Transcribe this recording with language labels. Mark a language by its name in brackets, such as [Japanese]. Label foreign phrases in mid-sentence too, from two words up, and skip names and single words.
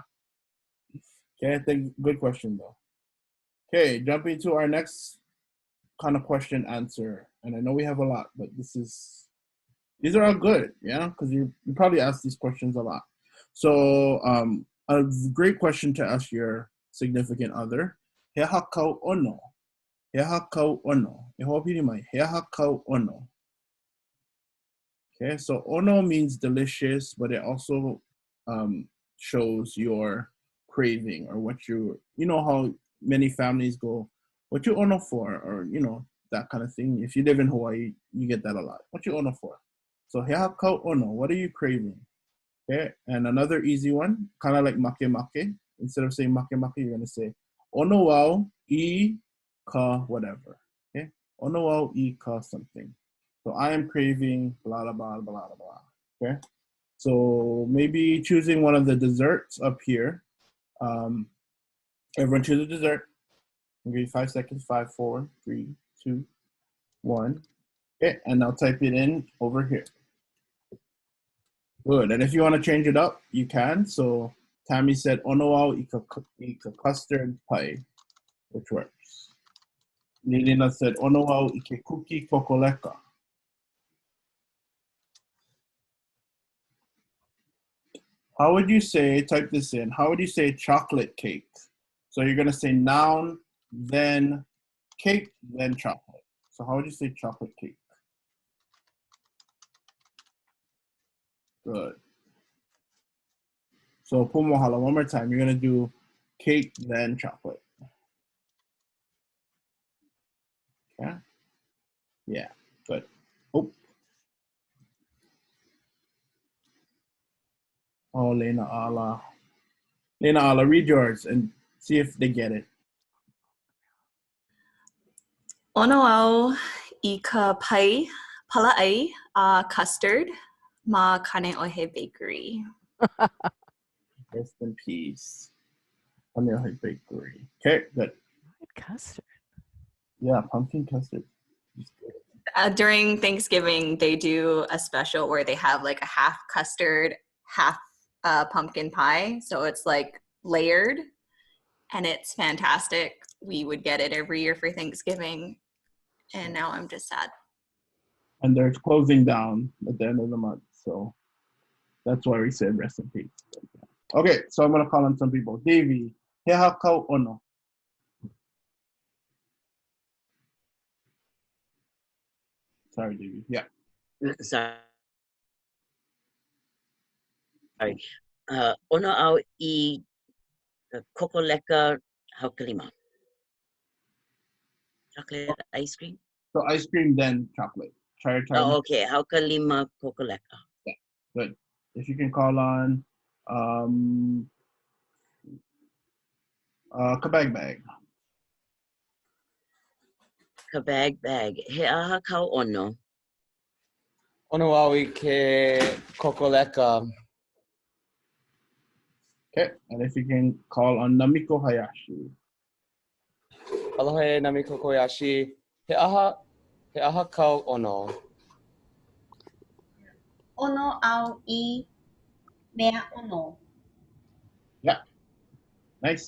[English] Okay, I think good question though. Okay, jumping to our next kind of question answer, and I know we have a lot, but these are all good, yeah, because you probably ask these questions a lot. So a great question to ask your significant other. [Hawaiian] He aha kāu ʻONO. He aha kāu ʻONO. E hoʻopili mai. He aha kāu ʻONO. [English] Okay, so ʻONO means delicious, but it also shows your craving or what you know how many families go, what you ʻONO for, or that kind of thing. If you live in Hawaii, you get that a lot. What you ʻONO for? So [Hawaiian] he aha kāu ʻONO. [English] What are you craving? Okay, and another easy one, kind of like make. Instead of saying make, you're gonna say [Hawaiian] ʻONO wau I ka [English] whatever. Okay, [Hawaiian] ʻONO wau I ka [English] something. So I am craving blah blah blah blah blah blah. Okay, so maybe choosing one of the desserts up here. Everyone choose a dessert. I'll give you 5 seconds. 5, 4, 3, 2, 1. Okay, and I'll type it in over here. Good. And if you want to change it up, you can. So Tammy said [Hawaiian] ʻONO wau I ka [English] custard pie, which works. Nilina said [Hawaiian] ʻONO wau I ke kuki kokoleka. [English] How would you say, type this in, how would you say chocolate cake? So you're going to say noun, then cake, then chocolate. So how would you say chocolate cake? Good. So Mahalo, one more time. You're going to do cake, then chocolate. Okay? Yeah, good. Oh. Oh, NāʻAʻA. NāʻAʻA, read yours and see if they get it. [Hawaiian] ʻOno au I ka pai palaʻai a custard ma Kaneʻohe Bakery. [English] Rest in peace. Kaneʻohe Bakery. Okay, good. Custard. Yeah, pumpkin custard. During Thanksgiving, they do a special where they have like a half custard, half pumpkin pie. So it's like layered and it's fantastic. We would get it every year for Thanksgiving. And now I'm just sad. And they're closing down at the end of the month. So that's why we said rest in peace. Okay, so I'm going to call on some people. Davey, [Hawaiian] he aha kāu ʻONO. [English] Sorry, Davey. Yeah. Sorry. [Hawaiian] ʻOno au I kokoleka haukalima. [English] Chocolate ice cream? So ice cream, then chocolate. Try. Oh, okay. [Hawaiian] Haukalima kokoleka. [English] Yeah, good. If you can call on Kabag Bag. Kabag Bag. [Hawaiian] He aha kāu ʻONO. ʻOno au I ke kokoleka. [English] Okay, and if you can call on Namiko Hayashi. Aloha Namiko Koyashi. [Hawaiian] He aha kāu ʻOno. ʻOno au I mea ʻono. [English] Yeah, nice.